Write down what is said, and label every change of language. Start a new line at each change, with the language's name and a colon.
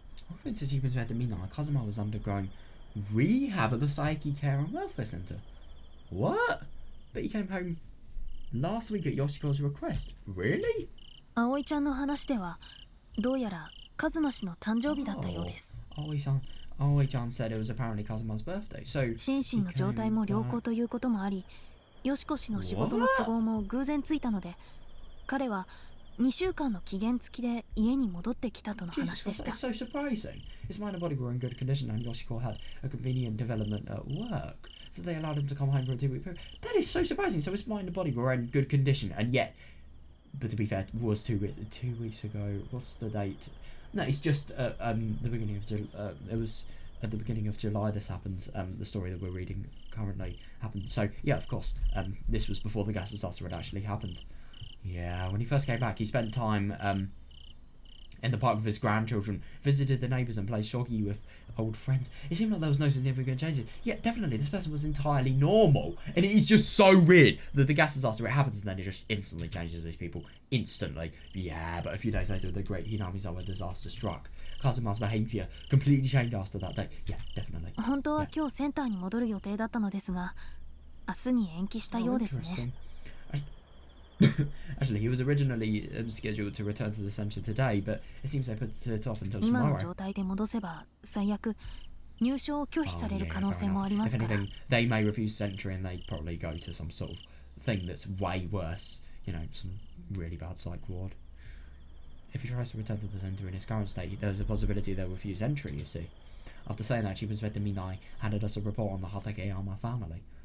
English: According to Jeepers Red Mina, Kazuma was undergoing rehab at the Psyche Care and Welfare Center. What? But he came home last week at Yoshiko's request. Really?
Japanese: 葵ちゃんの話ではどうやらカズマ氏の誕生日だったようです。
English: Aoi-chan said it was apparently Kazuma's birthday. So
Japanese: 心身の状態も良好ということもあり、よしこ氏の仕事の都合も偶然ついたので、彼は2週間の期限付きで家に戻ってきたとの話でした。
English: That's so surprising. His mind and body were in good condition and Yoshiko had a convenient development at work. so they allowed him to come home for a 2-week period. That is so surprising. So his mind and body were in good condition, and yet, but to be fair, it was 2 weeks ago. What's the date? No, it's just the beginning of July. It was at the beginning of July this happened. The story that we're reading currently happened. So yeah, of course, this was before the gas disaster had actually happened. Yeah, when he first came back, he spent time in the park with his grandchildren, visited the neighbours and played shogi with old friends. It seemed like there was no significant changes. Yeah, definitely, this person was entirely normal. And it is just so weird that the gas disaster, it happens and then it just instantly changes these people. Instantly. Yeah, but a few days later, the great Hinamizawa disaster struck. Kazuma's behaviour completely changed after that day. Yeah, definitely.
Japanese: 本当は今日センターに戻る予定だったのですが、明日に延期したようですね。
English: Actually, he was originally scheduled to return to the centre today, but it seems they put it off until tomorrow.
Japanese: 今の状態で戻せば最悪入所を拒否される可能性もありますから。
English: If anything, they may refuse entry and they'd probably go to some sort of thing that's way worse. You know, some really bad psych ward. If he tries to return to the centre in his current state, there's a possibility they'll refuse entry, you see. After saying that, Chibunsveta Minai handed us a report on the Hatakeyama family.